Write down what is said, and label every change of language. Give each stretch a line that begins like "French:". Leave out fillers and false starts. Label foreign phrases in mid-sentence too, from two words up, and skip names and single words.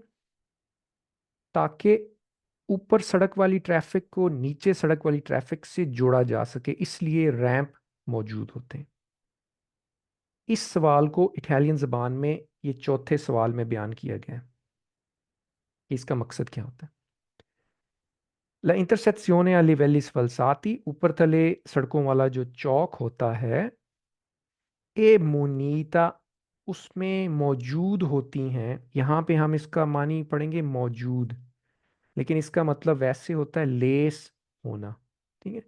Hindi: ताकि ऊपर सड़क वाली ट्रैफिक को नीचे सड़क वाली ट्रैफिक से जोड़ा जा सके, इसलिए रैंप मौजूद होते हैं। इस सवाल को इटालियन ज़बान में ये चौथे सवाल में बयान किया गया है कि इसका मकसद क्या होता है।
Italian: la intersezione a livelli sfalsati,
Hindi: ऊपर तले सड़कों वाला जो चौक होता है,
Italian: è munita,
Hindi: उसमें मौजूद होती हैं। यहाँ पे हम इसका मानी पढ़ेंगे मौजूद, लेकिन इसका मतलब वैसे होता है लेस होना। ठीक है।